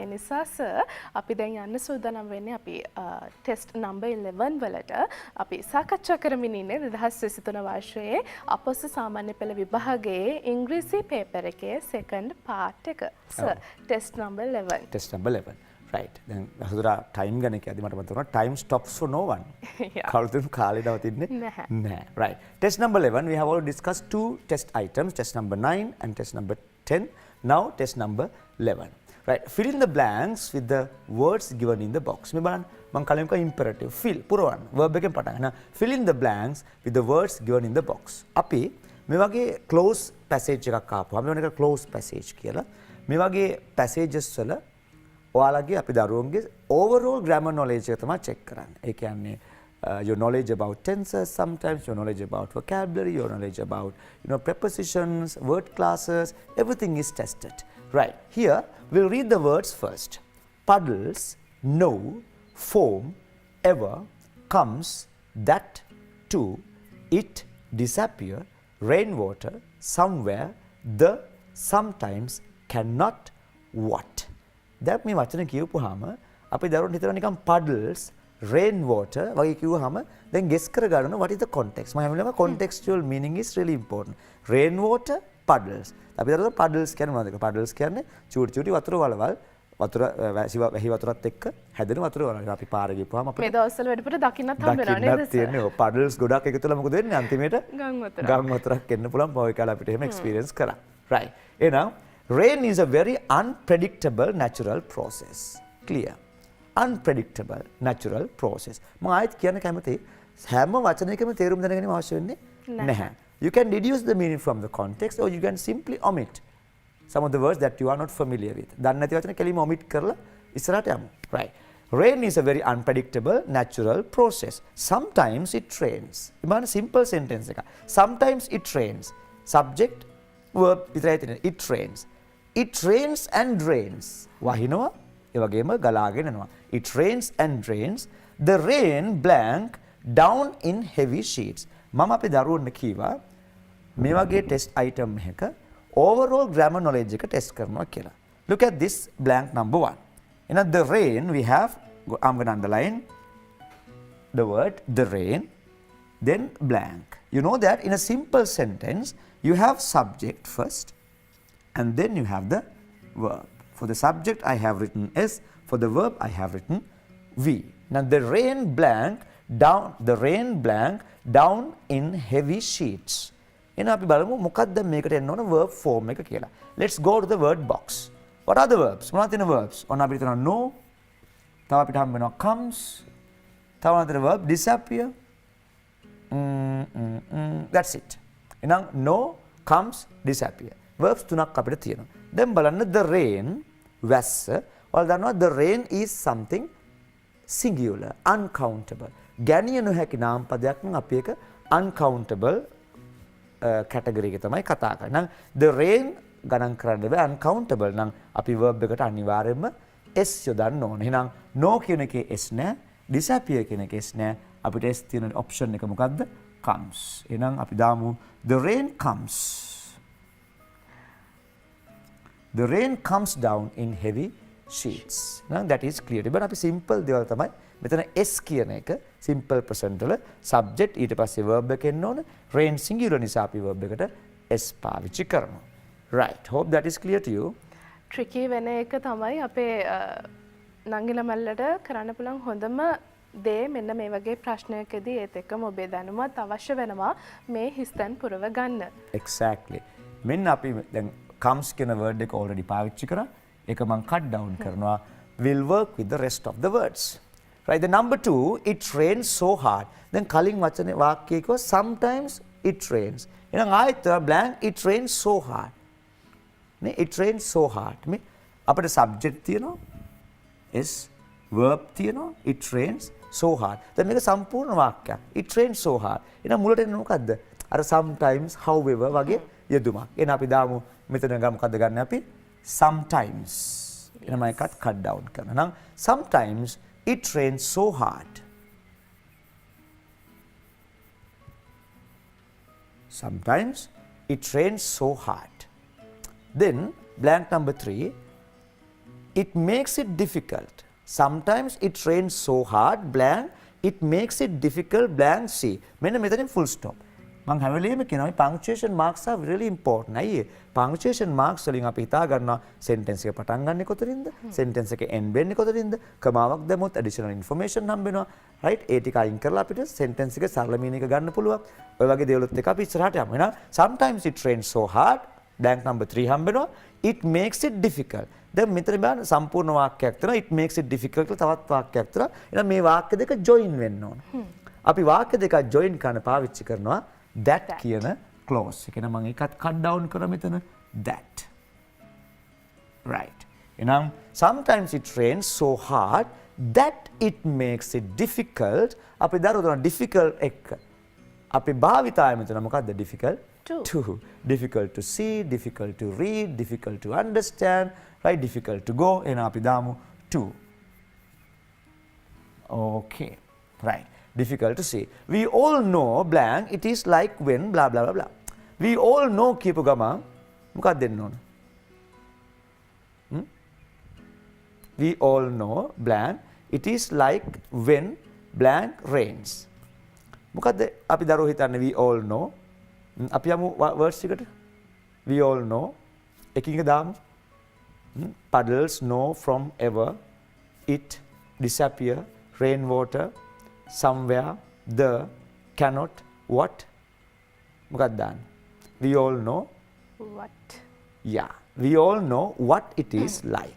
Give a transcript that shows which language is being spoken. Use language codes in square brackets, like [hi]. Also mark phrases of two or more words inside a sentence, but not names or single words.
[si] ඒ නිසා සර් අපි දැන් යන්න සූදානම් වෙන්නේ අපි [en] test number 11 [si] වලට. අපි සාකච්ඡා කරමින් ඉන්නේ 2023 වර්ෂයේ අපොස සාමාන්‍ය පෙළ විභාගයේ ඉංග්‍රීසි පේපර් එකේ [en] second part [si] එක. [en] Sir test number 11. test number 11. [si] right දැන් හසුරා ටයිම් ගන්න කියද්දි මට මතක වුණා [en] time stops for no one [si] කවුරුත් කාලේ නවතින්නේ නැහැ [en] right test number 11 we have already discussed two test items test number 9 and test number 10 now test number 11 right fill in the blanks with the words given in the box [si] මේ බලන්න මම කලින් කිව්වා [en] imperative fill පුරවන්න verb [si] එකෙන් පටන් ගන්න [en] fill in the blanks with the words given in the box [si] අපි මේ වගේ [en] close passage [si] එකක් ආපුවා අපි මොන එක [en] close passage [si] කියලා මේ වගේ [en] passages [si] වල ඔයාලගේ අපි දරුවන්ගේ [en] overall grammar knowledge [si] එක තමයි [en] check කරන්නේ. [si] ඒ කියන්නේ [en] your knowledge about tenses, sometimes your knowledge about vocabulary, your knowledge about prepositions, word classes, everything is tested. Right. Here we'll read the words first. Puddles, no, foam, ever, comes, that, to, it, disappear, rainwater, somewhere, the, sometimes, cannot, what. [si] දැන් මේ වචන කියවපුවාම අපි දරුවන්ට හිතනවා නිකන් [en] puddles rain water [si] වගේ කිව්වහම දැන් guess කර ගන්න [en] what is the context [si] මම හැමෝම [en] contextual meaning is really important rain water puddles [si] අපි දරුවෝ puddles කියන්නේ මොනවද puddles කියන්නේ චූටි චූටි වතුර වලවල් වතුර වැහි වතුරත් එක්ක හැදෙන වතුර වලවල් අපි පාර ගිහපුවාම අපිට මේ දවස්වල වැඩිපුර දකින්නත් හම්බ වෙනවා නේද තියෙන්නේ ඔය puddles ගොඩක් එකතු වෙලා මොකද වෙන්නේ අන්තිමේට ගම් වතුරක් එන්න පුළුවන් පොයි කාලේ අපිට එහෙම experience කරා right එහෙනම් [en] rain is a very unpredictable natural process. Clear? Unpredictable natural process. [si] මම ආයෙත් කියන්න කැමතියි හැම වචනයකම තේරුම් දැනගැනීම අවශ්‍ය වෙන්නේ නැහැ. [en] You can deduce the meaning from the context or you can simply omit some of the words that you are not familiar with. [si] දන්නේ නැති වචන කෙලිම omit කරලා ඉස්සරහට යමු. [en] Right. Rain is a very unpredictable natural process. Sometimes it rains. ඉතින් simple sentence එක. Sometimes it rains. Subject verb [si] විතරයි තියෙන්නේ. [en] It rains. It rains and rains. [si] වහිනවා ඒ වගේම ගලාගෙන යනවා. [en] It rains and rains. The rain blank down in heavy sheets. [si] මම අපේ දරුවන්ට කීවා මේ වගේ [en] test item [si] එකක [en] overall grammar knowledge [si] එක test කරනවා කියලා. [en] Look at this blank number 1. In the rain we have I'm going to underline the word the rain then blank. You know that in a simple sentence you have subject first and then you have the verb. For the subject I have written S, for the verb I have written V. Now the rain blank down in heavy sheets. [si] එහෙනම් අපි බලමු මොකක්ද මේකට එන්න ඕන [en] verb form [si] එක කියලා. [en] Let's go to the word box. What are the verbs? [si] මොනවද තියෙන verbs? ඔන්න අපිට තියෙනවා no. තව අපිට හම්බ වෙනවා comes. තව අතර verb disappear. [en] That's it. එහෙනම් no, comes, disappear. [si] verbs තුනක් අපිට තියෙනවා. දැන් බලන්න [en] the rain [si] වැස්ස. ඔයාලා දන්නවා [en] the rain is something singular, uncountable. [si] ගැනිය නොහැකි නාම පදයක් නම් අපි ඒක [en] uncountable category [si] එක තමයි කතා කරන්නේ. නම් [en] the rain [si] ගණන් කරන්න බෑ uncountable නම් අපි verb එකට අනිවාර්යයෙන්ම s යොදන්න ඕනේ. එහෙනම් no කියන එකේ s නෑ, disappear කියන එකේ s නෑ. අපිට s තියෙන option එක මොකද්ද? comes. එහෙනම් අපි දාමු [en] the rain comes. The rain comes down in heavy sheets. Now that is clear. [si] But අපි simple දේවල් තමයි මෙතන s කියන එක [en] simple present [si] වල subject ඊට පස්සේ verb එක එන්න ඕන. rain singular නිසා අපි verb එකට s පාවිච්චි කරනවා. [en] Right. Hope that is clear to you. [si] tricky වෙන එක තමයි අපේ නංගිලා මල්ලට කරන්න පුළුවන් හොඳම දේ මෙන්න මේ වගේ ප්‍රශ්නයකදී ඒත් එක්කම ඔබේ දැනුමත් අවශ්‍ය වෙනවා මේ හිස්තැන් පුරව ගන්න. Exactly. මෙන්න අපි දැන් comes කියන word එක already පාවිච්චි කරා. ඒක මම [en] cut down [si] කරනවා. [en] Will work with the rest of the words. Right. The number 2, it rains so hard. [si] දැන් කලින් වචනේ වාක්‍යයක sometimes it rains. එහෙනම් ආයෙත් [en] blank it rains so hard. නේ it rains so hard. [si] මේ අපිට subject තියෙනවා. [en] is verb [si] තියෙනවා. [en] it rains so hard. [si] දැන් මේක සම්පූර්ණ වාක්‍යයක්. [en] it rains so hard. [si] එහෙනම් මුලට එන්නේ මොකද්ද? අර [en] sometimes however [si] වගේ යෙදුමක්. එහෙනම් අපි දාමු මෙතන මොකද්ද ගන්න අපි? sometimes. එහෙනම් මම [en] cut down [si] කරනවා. [en] නම් sometimes it rains so hard. Sometimes it rains so hard. Then blank number 3, it makes it difficult. Sometimes it rains so hard, blank, it makes it difficult, blank C. [si] මෙන්න මෙතනින් [en] full stop. [si] මම හැම වෙලෙම කියනවා [en] punctuation marks are really important. [si] අයියේ [en] punctuation marks [si] වලින් අපි හිතා ගන්නවා sentence එක පටන් ගන්නෙ කොතනින්ද? sentence එක end වෙන්නේ කොතනින්ද? කමාවක් දැම්මොත් [en] additional information [si] හම්බ වෙනවා. right? ඒ ටික අයින් කරලා අපිට sentence එක සරල meaning එක ගන්න පුළුවන්. ඔය වගේ දේවලුත් එක අපි ඉස්සරහට යමු. [en] එහෙනම් sometimes it rains so hard, blank number 3 [si] හම්බ වෙනවා. [en] It makes it difficult. [si] දැන් මෙතන බලන්න සම්පූර්ණ වාක්‍යයක් තියෙනවා. [en] It makes it difficult [si] කියලා තවත් වාක්‍යයක් තියෙනවා. එහෙනම් මේ වාක්‍ය දෙක join වෙන්න ඕන. අපි වාක්‍ය දෙක join කරන පාවිච්චි කරනවා that කියන clause එක. එහෙනම් මම ඒකත් [en] cut down [si] කරා මෙතන that. right. [en] එහෙනම් sometimes it rains so hard that it makes it difficult. [si] අපි දරුවෝ difficult එක. අපි භාවිතය මෙතන මොකක්ද difficult? To. [en] Difficult to see, difficult to read, difficult to understand, right? Difficult to go. [si] එහෙනම් අපි දාමු to. okay. right. [en] difficult to see. We all know blank, it is like when blah blah blah blah. We all know [si] කියපු ගමන් මොකක්ද දෙන්න ඕන? [en] We all know blank, it is like when blank rains. [si] මොකක්ද අපි දරුවෝ හිතන්නේ [en] we all know? [si] අපි යමු words එකට. [en] We all know. [si] එකින් එක දාමු. [en] Puddles know from ever, it, disappear, rainwater, somewhere, the, cannot, what? [si] මොකක්ද දාන්නේ? [en] We all know. What? Yeah. We all know what it is like.